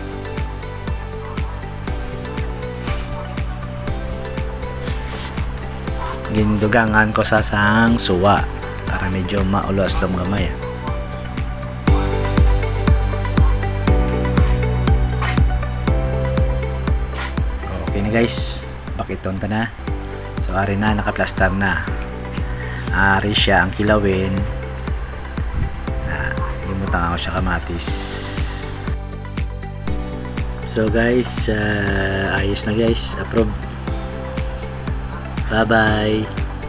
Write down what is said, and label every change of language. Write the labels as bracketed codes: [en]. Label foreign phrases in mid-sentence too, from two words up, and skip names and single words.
[hil] Gindugangan ko sa sang suwa para medyo maulos lang gamay. Okay na guys, bakiton ta na. So ari na, nakaplastar na. Ari siya ang kilawin na imutangan ko siya kamatis. [en] So guys, [hil] ayos na [en] guys, approve. Bye bye.